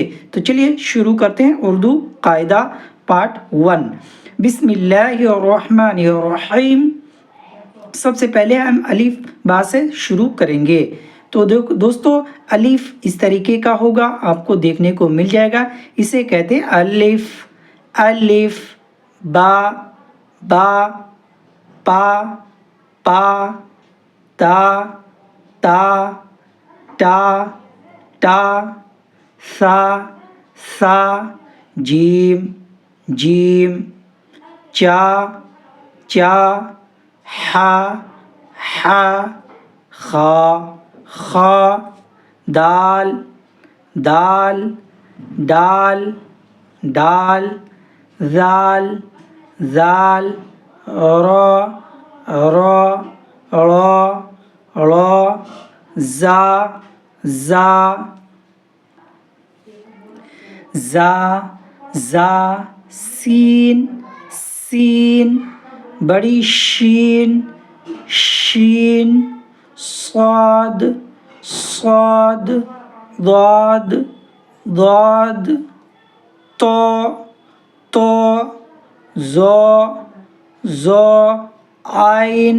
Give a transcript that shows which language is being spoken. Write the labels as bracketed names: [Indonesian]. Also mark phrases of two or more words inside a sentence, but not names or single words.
[Urdu] تو چلیے شروع کرتے ہیں اردو قاعدہ پارٹ 1۔ [Arabic] بسم اللہ الرحمن الرحیم۔ [Urdu] سب سے پہلے ہم الف با سے شروع کریں گے۔ تو دوستو الف اس طریقے کا ہوگا، آپ کو دیکھنے کو مل جائے گا، اسے کہتے ہیں الف۔ الف با با پا پا تا تا ٹا ٹا سا سا جیم جیم چا چا حا حا خا خا دال دال ڈال ڈال ذال ذال را را ڑا ڑا زا زا زا زا سین سین بڑی شین شین صاد صاد ضاد ضاد طا طا ظا ظا عین